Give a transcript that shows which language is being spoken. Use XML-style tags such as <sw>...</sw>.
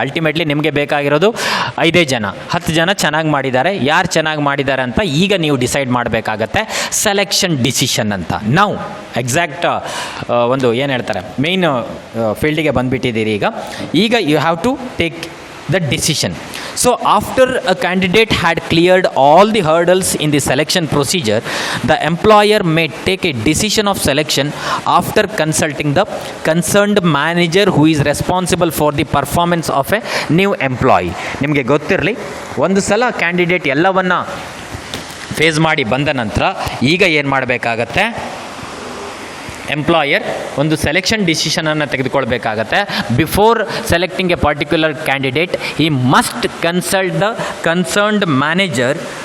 <kn>Ultimately ನಿಮಗೆ ಬೇಕಾಗಿರೋದು 5 ಜನ. 10 ಜನ ಚೆನ್ನಾಗಿ ಮಾಡಿದ್ದಾರೆ. ಯಾರು ಚೆನ್ನಾಗಿ ಮಾಡಿದ್ದಾರೆ ಅಂತ ಈಗ ನೀವು ಡಿಸೈಡ್ ಮಾಡಬೇಕಾಗತ್ತೆ. ಸೆಲೆಕ್ಷನ್ ಡಿಸಿಷನ್ ಅಂತ. ನಾವು ಎಕ್ಸಾಕ್ಟ್ ಒಂದು ಏನು ಹೇಳ್ತಾರೆ, ಮೇಯ್ನ್ ಫೀಲ್ಡಿಗೆ ಬಂದುಬಿಟ್ಟಿದ್ದೀರಿ.</kn> <en>ಈಗ you have to take the decision. So after a candidate had cleared all the hurdles in the selection procedure, the employer may take a decision of selection after consulting the concerned manager who is responsible for the performance of a new employee.</en> <kn>ನಿಮಗೆ ಗೊತ್ತಿರಲಿ, ಒಂದು ಸಲ candidate ಎಲ್ಲವನ್ನ face ಮಾಡಿ ಬಂದ ನಂತರ ಈಗ ಏನು ಮಾಡಬೇಕಾಗತ್ತೆ, ಎಂಪ್ಲಾಯರ್ ಒಂದು selection ಡಿಸಿಷನನ್ನು ತೆಗೆದುಕೊಳ್ಬೇಕಾಗತ್ತೆ.</kn> <en>before selecting a particular candidate, he must consult the concerned manager</en>